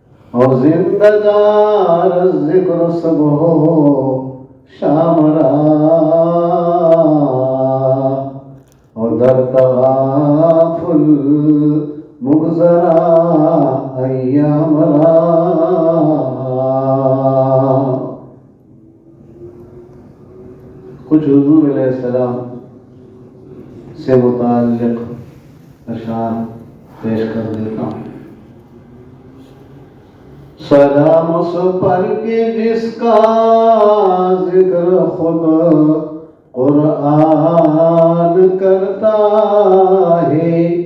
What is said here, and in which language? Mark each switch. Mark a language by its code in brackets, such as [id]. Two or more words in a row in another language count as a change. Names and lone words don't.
[fa] اور زندہ دار ذکر صبح شام را اور در تغافل مگذرا ایام را. [ur] کچھ حضور علیہ السلام سے متعلق اشعار پیش کر دیتا ہوں. سلام اس پر کے جس کا ذکر خود قرآن کرتا ہے.